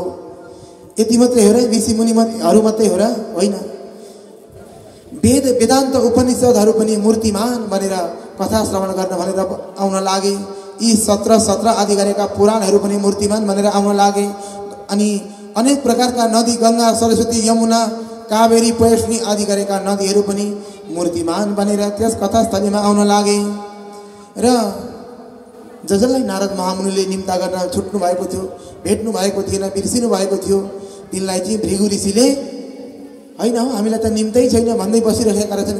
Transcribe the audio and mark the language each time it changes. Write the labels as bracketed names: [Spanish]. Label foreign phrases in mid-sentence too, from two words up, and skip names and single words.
[Nepali] यति मात्रै हो र? ऋषि मुनिहरू मात्रै हो र? होइन, वेदान्त उपनिषदहरू पनि मूर्तिमान भनेर कथा श्रवण गर्न भनेर आउन लागे। यी 17 आदि गरेका पुराणहरू पनि मूर्तिमान भनेर आउन लागे। अनि अनेक प्रकारका नदी गङ्गा सरस्वती यमुना कावेरी पयस्नी आदि गरेका नदीहरू पनि मूर्तिमान बनेर त्यस कथास्थलीमा आउन लागे। र जसलाई नारद महामुनिले निम्ता गर्न छुट्नु भएको थियो, भेट्नु भएको थिएन, बिर्सिनु भएको थियो, तिनलाई चाहिँ भृगु ऋषिले होइन हो हामीलाई त निम्तै छैन भन्दै बसिरहेका रहेछन्।